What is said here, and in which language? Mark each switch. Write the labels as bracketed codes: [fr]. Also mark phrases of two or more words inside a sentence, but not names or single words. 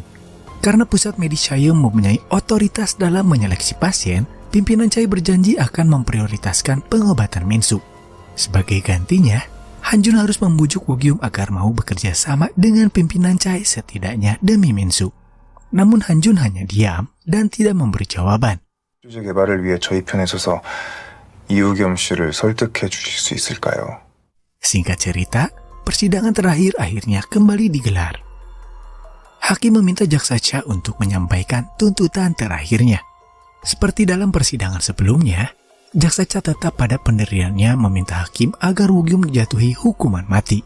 [id] Karena pusat medis Chaeyoung mempunyai otoritas dalam menyeleksi pasien, pimpinan Chae berjanji akan memprioritaskan pengobatan Min Soo. Sebagai gantinya, Han Jun harus membujuk Woo-gyum agar mau bekerja sama dengan pimpinan Chae setidaknya demi Min Soo. Namun Han Jun hanya diam dan tidak memberi jawaban. [ko] 주제 개발을 위해 저희 편에 서서 이우겸 씨를 설득해 주실 수 있을까요? [id] Singkat cerita, persidangan terakhir akhirnya kembali digelar. Hakim meminta jaksa Cha untuk menyampaikan tuntutan terakhirnya. Seperti dalam persidangan sebelumnya, jaksa Cha tetap pada pendiriannya meminta hakim agar Woo-gyum dijatuhi hukuman mati.